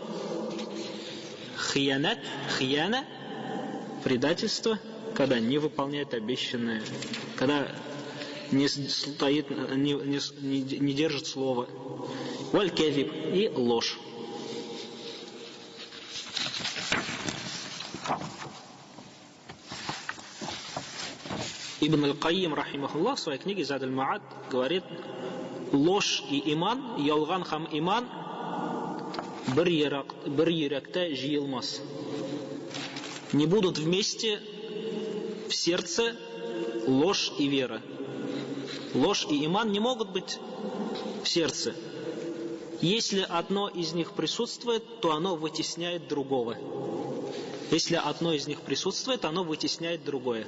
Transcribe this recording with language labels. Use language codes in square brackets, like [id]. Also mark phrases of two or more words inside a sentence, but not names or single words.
[ru] Хиянат, хияна, предательство, когда не выполняет обещанное, когда не стоит, не держит слова. Валь-казиб и ложь. Ибн аль-Кайим, рахимахуллах, в своей книге Зад аль-Ма'ад говорит: ложь и иман, [tt] ялган хам иман bir йөрәктә җыелмас. [ru] Не будут вместе в сердце ложь и вера. Ложь и иман не могут быть в сердце. Если одно из них присутствует, то оно вытесняет другого. Если одно из них присутствует, оно вытесняет другое.